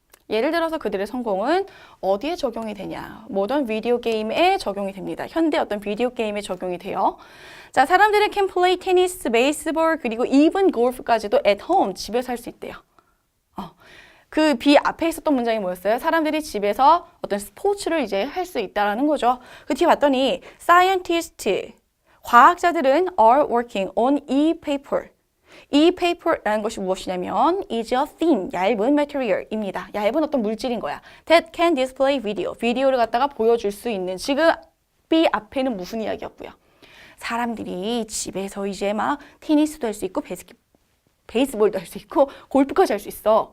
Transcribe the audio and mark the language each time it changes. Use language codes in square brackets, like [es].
[ko] 예를 들어서 그들의 성공은 어디에 적용이 되냐? 모던 비디오 게임에 적용이 됩니다. 현대 어떤 비디오 게임에 적용이 돼요. 자, 사람들은 can play 테니스, 베이스볼, 그리고 even 골프까지도 at home, 집에서 할 수 있대요. 그 be 앞에 있었던 문장이 뭐였어요? 사람들이 집에서 어떤 스포츠를 이제 할 수 있다라는 거죠. 그 뒤에 봤더니 [en] scientist, 과학자들은 are working on e-paper. [ko] e-paper라는 것이 무엇이냐면 is a thin, 얇은 material입니다. 얇은 어떤 물질인 거야. [en] that can display video. [ko] 비디오를 갖다가 보여줄 수 있는. 지금 be 앞에는 무슨 이야기였고요? 사람들이 집에서 이제 막 테니스도 할 수 있고 베이스볼도 할 수 있고 골프까지 할 수 있어.